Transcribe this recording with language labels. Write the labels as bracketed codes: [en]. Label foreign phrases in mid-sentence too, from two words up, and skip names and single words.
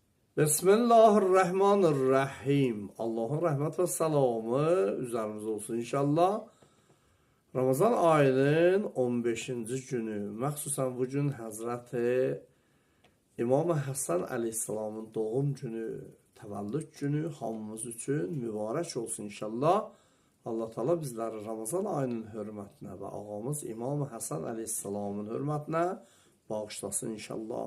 [tr] Bismillahirrahmanirrahim. Allah'ın rahmet ve selamı üzerimize olsun inşallah. [az] Ramazan ayının 15. günü, məxsusən bu gün Həzrəti İmam Həsən əleyhissalamın doğum günü, təvəllüd günü hamımız üçün mübarək olsun inşallah. Allah Teala bizləri Ramazan ayının hörmətinə və ağamız İmam Həsən əleyhissalamın hörmətinə bağışlasın inşallah.